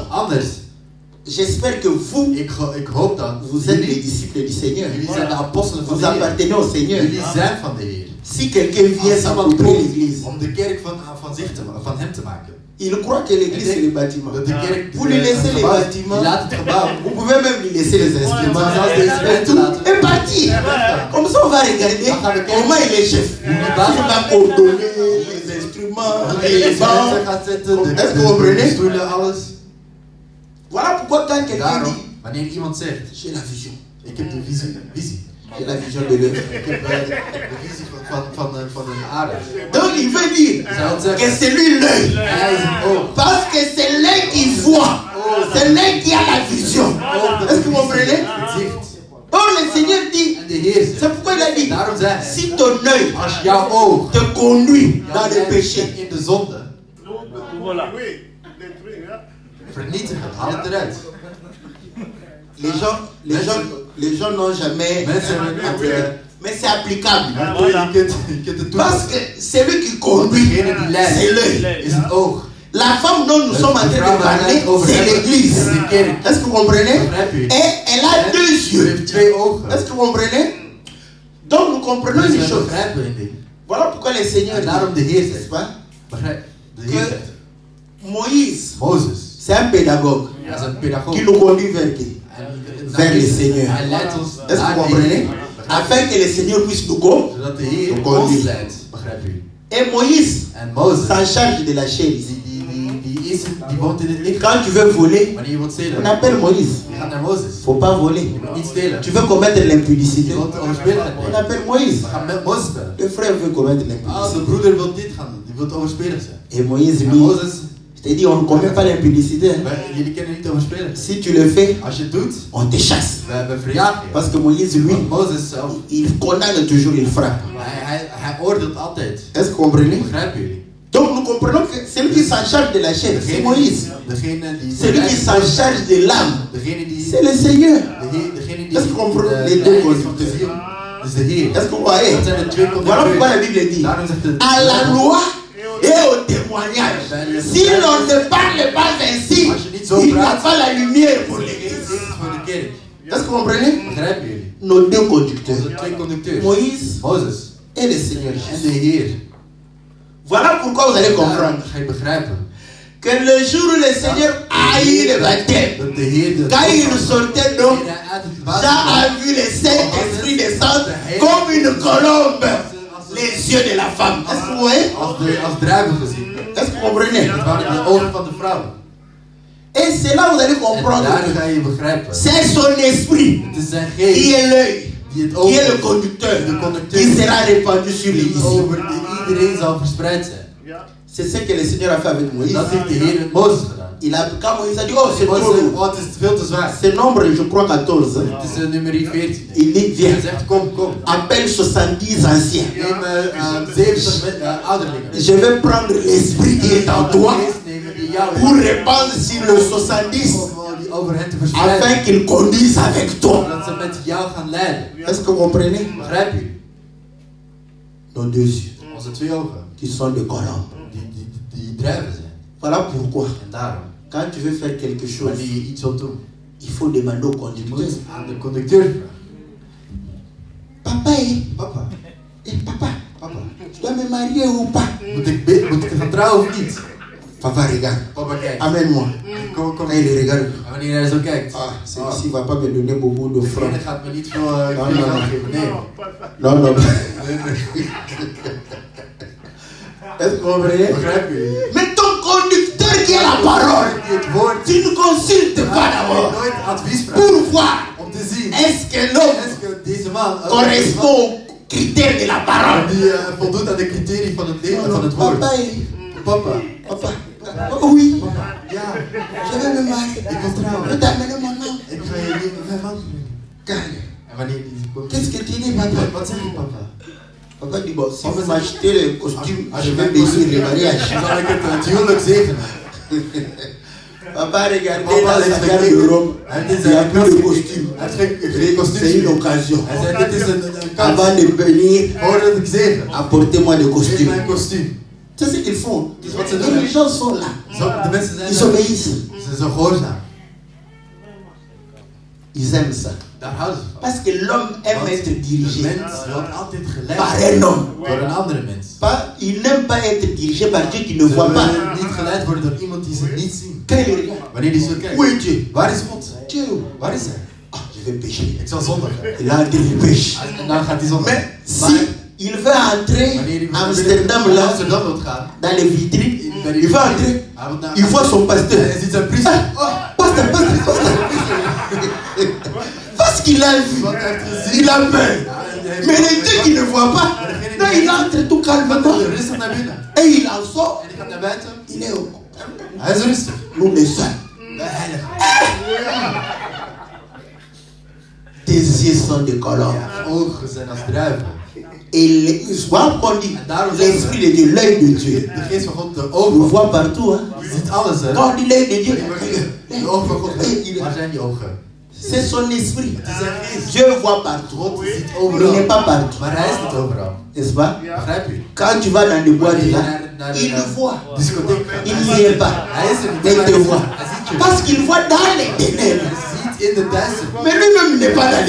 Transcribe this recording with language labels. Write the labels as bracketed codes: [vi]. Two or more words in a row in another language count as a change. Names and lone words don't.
[fr] Anders, j'espère que vous, [nl] ik hoop dat [fr] vous êtes les [nl] jullie [fr] disciples du Seigneur. [nl] zijn de apostelen van [fr] Vous [nl] de Heer. [fr] appartenez au Seigneur. [nl] Jullie zijn van de Heer. [fr] Si quelqu'un vient [nl] Als iemand [fr] s'approprier [nl] komt [fr] l'église, [nl] om de kerk van hem te maken. [fr] il croit que l'église c'est le bâtiment. [nl] Dat de kerk [fr] Vous lui laissez les [nl] die [fr] bâtiments, [nl] laat het gebouw. [fr] vous pouvez même lui laisser les instruments et tout, et partir. Comme ça, on va regarder comment il est chef. Il va coordonner les instruments, les bancs. Est-ce que vous comprenez? [nl] Stoelen, alles. [fr] Voilà pourquoi quand quelqu'un [nl] Daarom, dit, wanneer iemand zegt, [fr] j'ai la vision, [nl] ik heb de visie. [fr] j'ai la vision de l'œuvre. [nl] Ik heb de visie van een aarde. [fr] Donc il veut dire que c'est lui l'œil. [nl] Hij is een oog. [fr] Parce que c'est l'œil qui voit. C'est l'œil qui a la vision. Est-ce que vous comprenez? [nl] Het zicht. [fr] Or le Seigneur dit, [nl] En de Heer zegt, [fr] c'est pourquoi il a dit, [nl] daarom zei hij, [fr] si ton œil [nl] als jouw oog [fr] te conduit dans le [nl] jou [fr] péché, [nl] leidt in de zonde, [fr] Voilà. [nl] vernietig het, haal het eruit. [fr] les gens n'ont jamais. [nl] Mensen hebben het, [fr] Mais c'est applicable. [nl] je kunt het [fr] Parce [nl] toepassen. [fr] que celui qui conduit, [nl] Degene die [fr] c'est [nl] leidt, [fr] l'œil. [nl] is het oog. [fr] La femme dont nous sommes en train de parler, c'est l'église. Est-ce que vous comprenez? Et elle a deux [nl] Je [fr] yeux. [nl] heeft twee ogen. [fr] Est-ce que vous comprenez? Donc nous comprenons [nl] Dus [fr] une [nl] we [fr] chose. [nl] begrijpen in dit. [fr] Voilà pourquoi le Seigneur [nl] En daarom de [fr] dit, [nl] Heer [fr] n'est-ce [nl] zegt, [fr] pas? [nl] begrijp, de Heer zegt, [fr] Moïse, [nl] Mozes, [fr] c'est un pédagogue [nl] hij is een pedagoog. [fr] qui nous conduit vers qui? Vers le Seigneur. [nl] Hij leidt ons [fr] Est-ce que [nl] naar [fr] vous [nl] de [fr] comprenez? [nl] Heer. [fr] Afin que le Seigneur puisse nous conduire. [nl] Zodat de Heer [fr] Nous conduit. [nl] ons leidt, begrijp u. [fr] Et Moïse [nl] En Mozes, [fr] s'en charge de la chair ici. [nl] die woont in het licht. [fr] Quand tu veux voler, [nl] Wanneer je wilt stelen, [fr] on appelle Moïse. [nl] je gaat naar Mozes. [fr] Faut pas voler. [nl] Je moet niet stelen. [fr] Tu veux commettre l'impudicité, [nl] Je wilt overspeligheid [fr] on [nl] nemen. [fr] appelle Moïse. [nl] We gaan met Mozes bellen. [fr] Le frère veut commettre [nl] Ah, de [fr] l'impudicité. [nl] broeder wil dit gaan doen. Die wil overspelig zijn. [fr] Et Moïse, [nl] En [fr] lui, [nl] Mozes, [fr] je t'ai dit, on ne commet pas l'impudicité. Hein. [nl] jullie kennen niet overspelig. [fr] Si tu le fais, [nl] Als je het doet, [fr] on te chasse. [nl] we verjagen je. [fr] Parce que Moïse, lui, [nl] Want Mozes zelf, [fr] il condamne toujours, il frappe. [nl] hij oordeelt altijd. [fr] Est-ce que vous comprenez? [nl] Begrijpen jullie? [fr] Donc nous comprenons que celui qui s'en charge de la chair, c'est Moïse. [nl] Degene die [fr] Celui qui s'en charge de l'âme, [nl] degene die [fr] c'est le Seigneur. [nl] degene die [fr] Est-ce que vous comprenez? [nl] de [fr] Les deux [nl] leiding is van de [fr] conducteurs. [nl] ziel. De is de Heer. [fr] Est-ce que vous voyez? [nl] Dat zijn de twee [fr] Voilà pourquoi la conducteurs. Bible dit [nl] Daarom zegt het [fr] à la loi et au témoignage. Si l'on ne parle pas ainsi, il n'y a pas la lumière pour l'église. [nl] voor de kerk. [fr] Est-ce que vous comprenez? [nl] Begrijpen jullie? [fr] Nos deux conducteurs, [nl] Onze twee conducteurs. [fr] Moïse [nl] Mozes [fr] et le Seigneur [nl] en [fr] Jésus. [nl] de Heer. [fr] Voilà pourquoi vous allez comprendre [nl] Ga je begrijpen. [fr] que le jour où le Seigneur a eu le baptême, [nl] Dat de Heer de [fr] quand il sortait d'eau, [nl] uit het [fr] Jean a vu le Saint-Esprit descendre comme une colombe, les yeux de la femme. Est-ce que vous voyez? [nl] als druiven gezien. [fr] Est-ce que vous comprenez? [nl] Dat waren de ogen van de vrouw. [fr] Et c'est là où vous allez [nl] En [fr] comprendre. [nl] daar ga je begrijpen. [fr] C'est son esprit [nl] Het is zijn [fr] qui [nl] geest [fr] est l'œil, [nl] die het [fr] qui [nl] oog [fr] est le [nl] is, [fr] conducteur, [nl] de conducteur [fr] qui sera répandu sur [nl] die [fr] l'église. [nl] over iedereen zal verspreid zijn. [fr] C'est ce que le Seigneur a fait avec Moïse. [nl] Dat heeft de Heer met Mozes gedaan. [fr] Il a, quand Moïse a dit, oh c'est trop [nl] Mozes, [fr] lourd. [nl] oh, het is veel te zwaar. [fr] C'est nombre, je crois 14. [nl] Het is nummer 14. [fr] Il dit, viens, [nl] Hij zegt, kom, kom. [fr] appelle 70 anciens. [nl] Neem 70 ouderlingen. [fr] Je vais prendre l'esprit qui est en toi [nl] Nemen die jou [fr] pour répandre sur le 70 [nl] om die over hen te verspreiden. [fr] afin qu'ils conduisent avec toi. [nl] Zodat ze met jou gaan leiden. [fr] Est-ce que vous comprenez? [nl] Begrijp je? [fr] Nos deux yeux, [nl] Onze twee ogen. [fr] qui sont des colombes. [nl] Die druiven zijn. [fr] Voilà pourquoi, [nl] En daarom, [fr] quand tu veux faire quelque chose, [nl] wanneer je iets wilt doen, [fr] il faut demander au [nl] je [fr] conducteur. [nl] moet aan de conducteur vragen. [fr] Papa, [nl] Papa, [fr] papa, [nl] papa, [fr] je dois me marier ou pas? [nl] moet ik gaan trouwen of niet? [fr] Papa, regarde. [nl] Papa, kijk. [fr] Amène-moi. [nl] Kom, [fr] Quand il regarde, [nl] En wanneer hij zo kijkt, [fr] ah, celui-ci ne va pas me donner beaucoup de francs. [nl] degene gaat me niet veel geld geven. Nee. [fr] Non, non. [nl] Nee, nee. [fr] Est-ce que vous comprenez? [nl] Begrijp je? [fr] Mais ton conducteur qui est la parole, [nl] Die het woord [fr] tu ne consultes pas d'abord [nl] nooit advies vraagt [fr] pour voir [nl] om te zien. [fr] est-ce que l'homme Est-ce que [nl] deze man [fr] correspond aux critères de la parole. [nl] die voldoet aan de criteria van het leven van het woord. [fr] Papa, [nl] Papa, [fr] papa, oui, [nl] ja, [fr] je vais me marier. [nl] ik wil trouwen. [fr] Je t'amène mon nom. [nl] Ik ga je niet met mijn man. [fr] Calme. [nl] En wanneer die komt, [fr] Qu'est-ce que tu dis, papa? [nl] wat zeg je, papa? [fr] Papa dit, bon, si vous m'achetez le costume, je vais [nl] mijn [fr] bénir le mariage. [nl] dan zal ik het huwelijk zegenen. [fr] Papa, regardez [nl] Papa [fr] dans [nl] heeft [fr] sa garde-robe. [nl] Hij [fr] Il n'y a plus de costume. [nl] Hij heeft geen [fr] C'est [nl] kostuum. [fr] une occasion. [nl] Hij zei, dit is een kans. [fr] Avant de venir, [nl] Voordat ik zegen, [fr] apportez-moi le [nl] geef [fr] costume. [nl] mij een kostuum. [fr] C'est ce qu'ils font. [nl] Het is wat ze [fr] Et [nl] doen. [fr] les gens sont là. [nl] De mensen zijn [fr] Ils [nl] daar. [fr] obéissent. [nl] Ze zijn gehoorzaam. [fr] Ils aiment ça. [nl] Daar houden ze van. [fr] Parce que l'homme aime [nl] Want [fr] être [nl] de [fr] dirigé [nl] mens wil altijd [fr] par [nl] geleid [fr] un homme. [nl] door een andere mens. [fr] Pas, il n'aime pas être dirigé par Dieu qui ne [nl] Ze [fr] voit pas. [nl] willen niet geleid worden door iemand die ze niet zien. [fr] Quand il regarde, [nl] Wanneer die zo kijkt. [fr] où est Dieu? [nl] Waar is God? [fr] Dieu. [nl] Waar is hij? [fr] Ah, je vais pécher. [nl] Ik zal zondigen. [fr] Il a entré, il pêche. [nl] En dan gaat hij zondigen. [fr] Mais [nl] Maar [fr] si il veut entrer [nl] wanneer hij [fr] à Amsterdam [nl] naar [fr] là, [nl] Amsterdam wil gaan, [fr] dans les vitrines, [nl] bij die [fr] il va [nl] vitrine, [fr] entrer. [nl] hij wil naar- [fr] Il voit son pasteur. [nl] Hij ziet zijn priester. [fr] Ah, pasteur, pasteur, pasteur. Parce qu'il a vu, [nl] Wat hij heeft gezien. [fr] il a peur. Mais le Dieu qui ne voit pas, non, il entre tout calmement. [nl] Gaat hij rustig naar binnen. [fr] Et il en sort, [nl] En die gaat naar buiten. [fr] il est au [nl] Hij is rustig. [fr] nous les seuls. [nl] De heilige. [fr] Tes yeux sont des colombes. [nl] Ja, ogen zijn als druiven. [fr] Et voilà qu'on dit, [nl] En daarom [fr] l'esprit de Dieu, l'œil de Dieu. [nl] De geest van God, de [fr] On le [nl] ogen. [fr] voit partout. Hein. [nl] Je ziet alles, hè. [fr] Quand on dit l'œil de Dieu, [nl] De ogen van God. Waar zijn die ogen? [fr] c'est son esprit. [nl] Het is zijn geest. [fr] Dieu voit partout. [nl] God ziet [fr] Il [nl] overal. [fr] n'est pas partout. [nl] Maar hij is niet overal. [fr] N'est-ce pas? [nl] Begrijp je? [fr] Quand tu vas dans les boîtes là, il le voit. [nl] Discotheek. [fr] Il n'y est pas. [nl] Hij is er niet. [fr] Mais il te voit. [nl] Hij ziet je. [fr] Parce qu'il voit dans les ténèbres. [nl] Hij ziet in de duisternis. [fr] Mais lui-même il n'est pas dans les